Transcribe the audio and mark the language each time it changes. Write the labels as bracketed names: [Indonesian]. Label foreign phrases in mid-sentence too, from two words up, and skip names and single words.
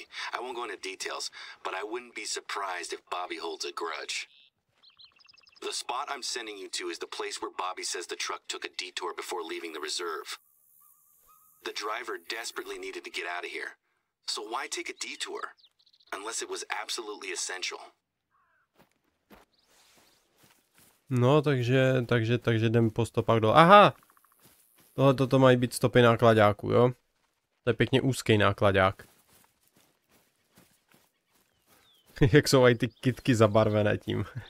[English] I won't go into details, but I wouldn't be surprised if Bobby holds a grudge. The spot I'm sending you to is the place where Bobby says the truck took a detour before leaving the reserve. The driver desperately needed to get out of here. So why take a detour? Unless it was absolutely essential. [Czech] No, takže jdem po stopách dole. Aha! Tohle to mají být stopy nákladáku, jo? To je pěkně úzký nákladák. Jak jsou aj ty kytky zabarvené tím.